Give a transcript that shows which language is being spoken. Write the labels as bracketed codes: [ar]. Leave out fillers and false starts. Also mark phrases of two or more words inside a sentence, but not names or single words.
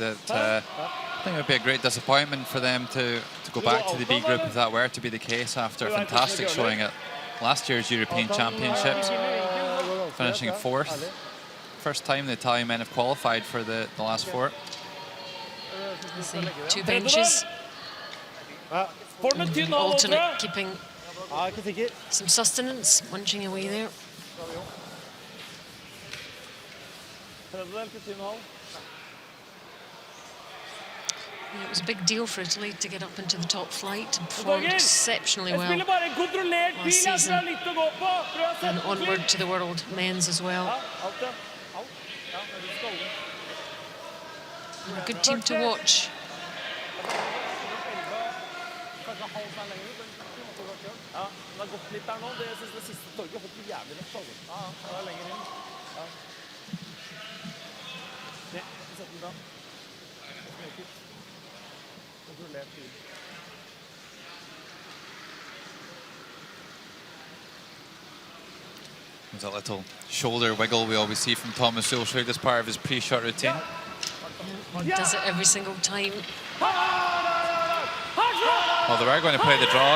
[en] I think it would be a great disappointment for them to go back to the B group if that were to be the case after a fantastic showing at last year's European Championships, finishing 4th. First time the Italian men have qualified for the last 4. See, 2 benches. Alternate keeping [no] Ja, ikke sikker. [en] Some sustenance, munching away there. [no] Tredjedel til 7,5. [en] Yeah, it was a big deal for Italy to get up into the top flight and performed exceptionally [no] Jeg [en] well. [no] spiller bare en kontrollert bil, jeg tror jeg har litt å gå på. Prøv å [en] And [no] sette på [en] onward [no] litt. [en] to the world men's as well. [no] Ja, alt det. Alt. Ja, men du skal holde. [en] A good team to watch. [no] Kanskje halv seg lenger ut, men ja, den har gått litt der nå. Det synes det siste torget hopper jævlig lett, altså. Ja, det er lenger inn. Ja. Det, sett den da. Kontrollert bil. [en] There's a little shoulder wiggle we always see from Thomas Schulschwig as part of his pre-shot routine. He does it every single time. Well, they were going to play the draw.